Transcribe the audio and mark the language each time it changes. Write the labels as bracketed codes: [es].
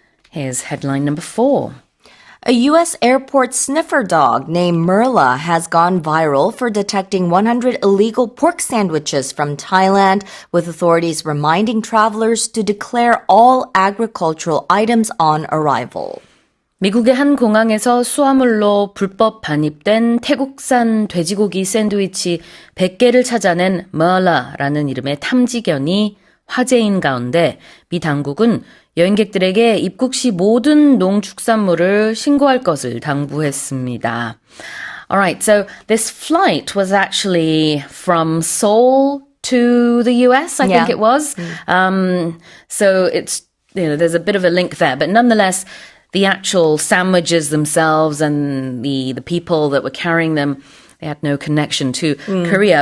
[en] Here's headline number 4. A U.S. airport sniffer dog named Merla has gone viral for detecting 100 illegal pork sandwiches from Thailand, with authorities reminding travelers to declare all agricultural items on arrival. [ko] 미국의 한 공항에서 수화물로 불법 반입된 태국산 돼지고기 샌드위치 100개를 찾아낸 머라라는 이름의 탐지견이 화제인 가운데 미 당국은 여행객들에게 입국 시 모든 농축산물을 신고할 것을 당부했습니다. [en] Alright, so this flight was actually from Seoul to the US, I think it was. So it's, there's a bit of a link there, but nonetheless, the actual sandwiches themselves and the people that were carrying them, they had no connection to Korea.